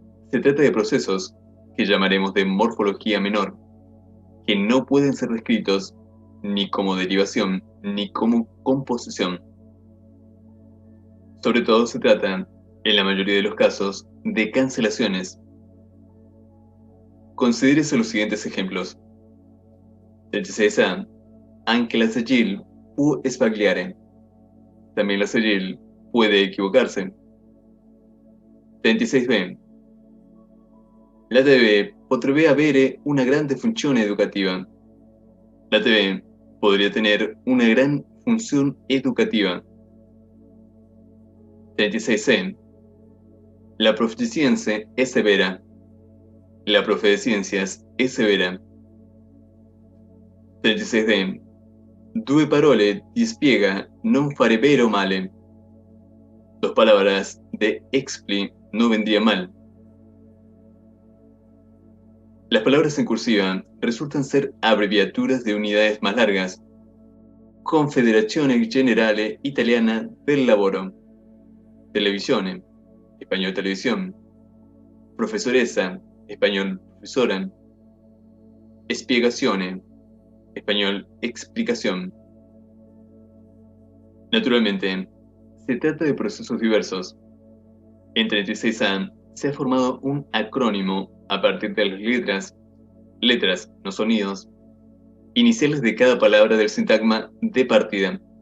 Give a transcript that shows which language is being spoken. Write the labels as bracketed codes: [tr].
[es] Se trata de procesos que llamaremos de morfología menor, que no pueden ser descritos ni como derivación ni como composición. Sobre todo se trata, en la mayoría de los casos, de cancelaciones. Considérese los siguientes ejemplos. 36A. [it] Anche la Sagil può sbagliare. [es] También la Sagil puede equivocarse. 36B. [it] La TV potrebbe avere una grande funzione educativa. [es] La TV podría tener una gran función educativa. 36C. [it] La prof di scienze è severa. [es] La profe de ciencias es severa. 36D. [it] Due parole di spiega non farebbero male. [es] Dos palabras de expli no vendrían mal. Las palabras en cursiva resultan ser abreviaturas de unidades más largas. [it] Confederazione Generale Italiana del Lavoro. [es] Televisione, español televisión. Profesoressa, español profesora. Spiegazione, español explicación. Naturalmente, se trata de procesos diversos. En 36A se ha formado un acrónimo a partir de las letras, no sonidos, iniciales de cada palabra del sintagma de partida.